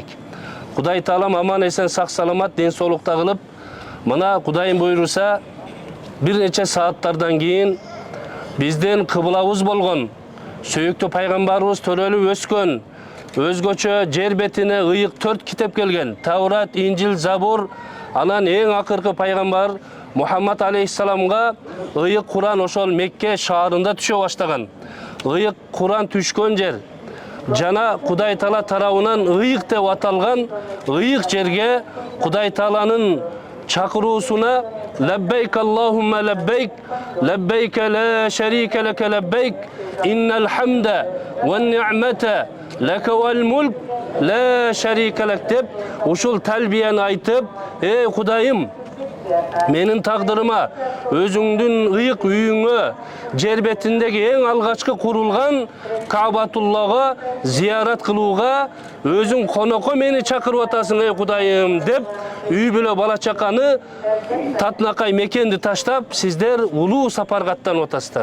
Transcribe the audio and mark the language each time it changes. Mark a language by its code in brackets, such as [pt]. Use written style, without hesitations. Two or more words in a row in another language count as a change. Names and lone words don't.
[ky] Кудай таалам аман эсен сак саламат ден соолукта кылып, мына Кудайым буйруса бир нече сааттардан кийин биздин кыблабыз болгон сүйүктүү пайгамбарыбыз төрөлүп өскөн, өзгөчө жер бетине ыйык 4 китеп келген: Таврат, Инжил, Забур, анан эң акыркы пайгамбар Мухаммад алейхиссаламга ыйык Куран ошол Мекке шаарында түшө баштаган. Ыйык Куран түшкөн жер жана Кудай Таала тарабынан ыйык деп аталган ыйык жерге Кудай Тааланын чакыруусуна лаббейк [ar] اللهم لبيك لبيك لا شريك لك لبيك إن الحمد والنعمة لك وال ملك لا شريك لك [ky] деп ушул талбияны айтып, Кудайым, менин тагдырыма, өзүңдүн ыйык үйүңө, жер бетиндеги эң алгачкы курулган Каабатуллага зиярат кылууга өзүң конокко мени чакырып атасың, Кудайым деп, үй бүлө бала чаканы татынакай мекенди таштап, сиздер улуу сапарга аттанып атасыздар.